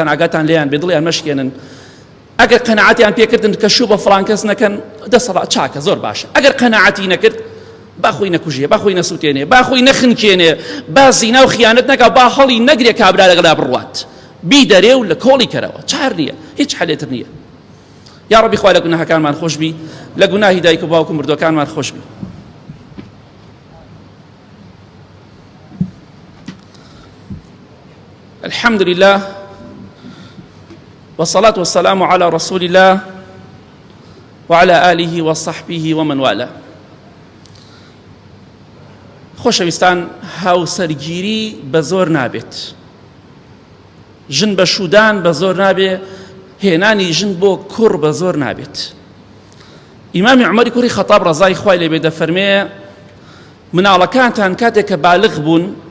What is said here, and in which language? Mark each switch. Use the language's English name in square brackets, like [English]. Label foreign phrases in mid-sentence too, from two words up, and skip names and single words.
[Central Kurdish] ئاگاتان لێیان بێ دڵیان مەشکێنن ئەگەر قەناعەتیان پێکردن کە شوو بە فڵان کەس نەکەن دەسەڵات چاکە زۆر باشە ئەگەر قەناعەتی نەکرد با خۆی نەکوژێ با خۆی نەسووتێنێ با خۆی نەخنکێنێ با زینا و خیانەت نەکا با هەڵی نەگرێ کابرا لەگەڵا بڕوات بیدەرێ و لە کۆڵی کەرەوە چار نییە هیچ حەلێتر نییە یا ربی خوا لە گوناهەکانمان خۆش بی لە گوناهی دایک و باوک و مردوەکانمان خۆش بی [Arabic] الحمد لله والصلاة والسلام على رسول الله وعلى آله وصحبه ومن والاه [Central Kurdish] خۆشەویستان هاوسەرگیری بە زۆر نابێت ژن بە شودان بە زۆر نابێ هێنانی ژن بۆ کوڕ بە زۆر نابێت ئیمامی عومەری کوڕی خەتاب ڕەزای خوای لێ بێ دەفەرمێ مناڵەکانتان کاتێک کە بالغ بوون